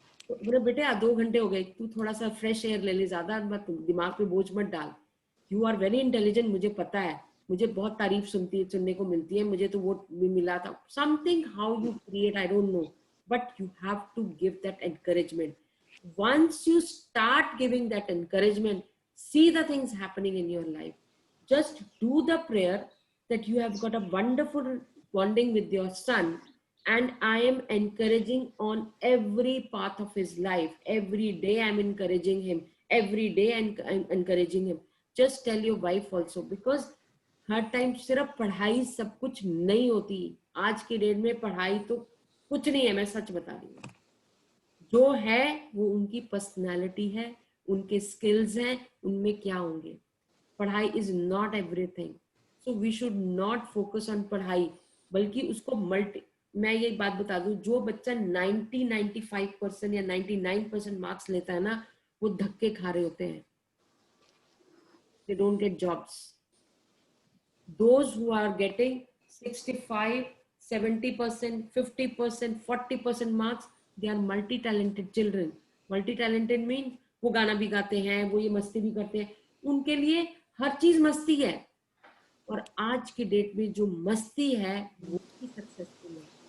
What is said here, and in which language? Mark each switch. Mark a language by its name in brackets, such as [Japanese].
[Hindi] बोले बेटे 2 घंटे हो गए, तू थोड़ा सा फ्रेश एयर ले ले, ज्यादा मत दिमाग पे बोझ मत डाल. [English] you are very intelligent, [Hindi] मुझे पता है, मुझे बहुत तारीफ सुनने को मिलती है, मुझे तो वो भी मिला था. [English] Something how you create I don't know, but you have to give that encouragement. once you start giving that encouragement, see the things happening in your life. Just do the prayer that you have got a wonderful bonding with your son, and I am encouraging on every path of his life. Every day I'm encouraging him, every day I'm encouraging him. Just tell your wife also, because [Hindi] हर time सिर्फ पढ़ाई सब कुछ नहीं होती. आज के date में पढ़ाई तो कुछ नहीं है, मैं सच बता रही हूँ. जो है वो उनकी पर्सनालिटी है, उनके स्किल्स हैं, उनमें क्या होंगे. पढ़ाई [English] Is not everything. So we should not focus on [Hindi] पढ़ाई, बल्कि उसको मैं ये बात बता दूं, जो बच्चा 95% या 99% मार्क्स लेता है ना, वो धक्के खा रहे होते हैं. [English] They don't get jobs. Those who are getting 65, 70%, 50%, 40% marks, they are multi-talented children. Multi-talented means [Hindi] वो गाना भी गाते हैं, वो ये मस्ती भी करते हैं, उनके लिए हर चीज मस्ती है. और आज के डेट में जो मस्ती है वो ही सक्सेसफुल है.